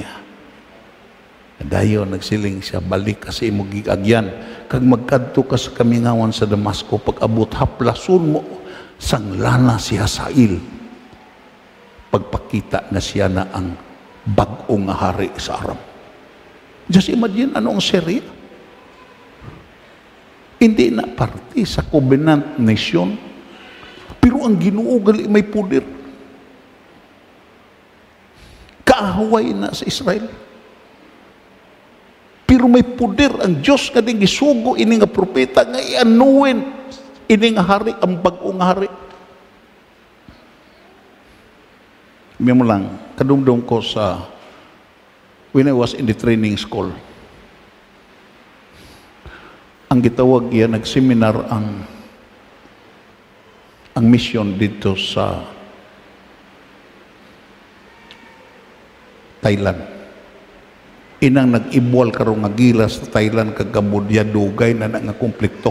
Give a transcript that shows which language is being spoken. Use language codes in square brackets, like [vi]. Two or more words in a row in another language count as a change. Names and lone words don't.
[hil] Dayon nagsiling siya, balik ka sa imo gigagyan, kag magkadto ka sa kamingawan sa Damasco, pag abot haplason mo sang lana si Hazael, pagpakita na siya na ang bag-o nga hari sa Aram. [en] Just imagine [hil] ano ang Syria. Hindi na parte sa [en] covenant nation, [hil] pero ang Ginoo gali may puder. Kaahaway na sa Israel. Pero may puder ang Diyos nga din gisugo ini nga propeta nga ianuin ini nga hari, ang bag-o nga hari. Memo lang, kadumdum ko sa [en] when I was in the training school. [hil] Ang gitawag yan, nagseminar ang mission dito sa Thailand. Inang nag-ibwal karong nga gilas sa Thailand kag Cambodia, dugay na nga konflikto.